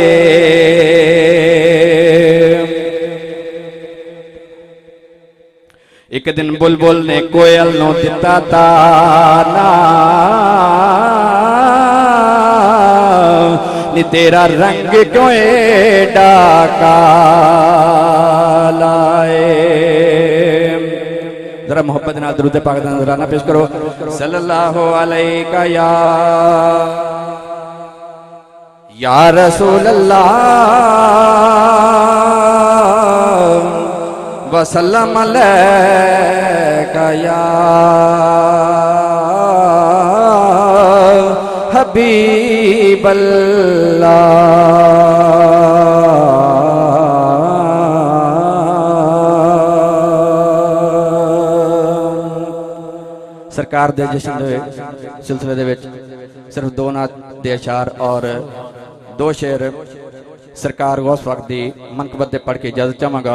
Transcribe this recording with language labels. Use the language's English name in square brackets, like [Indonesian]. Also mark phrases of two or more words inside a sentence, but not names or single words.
[Punjabi] ایک دن بلبل نے کوئل نوں دتا طعنہ، نے تیرا رنگ کیوں ایڈا کالا ہے. ذرا محبت نال درود پاک دا نذرانہ پیش کرو. [Arabic] صلى الله عليك يا رسول الله وسلم عليك يا حبيب الله. [Punjabi] سرکار دے جشن دے سلسلے دے وچ صرف دو نعت دے اشعار اور دو شعر سرکار غوث پاک دی منقبت دے پڑھ کے اجازت چاہاں گا.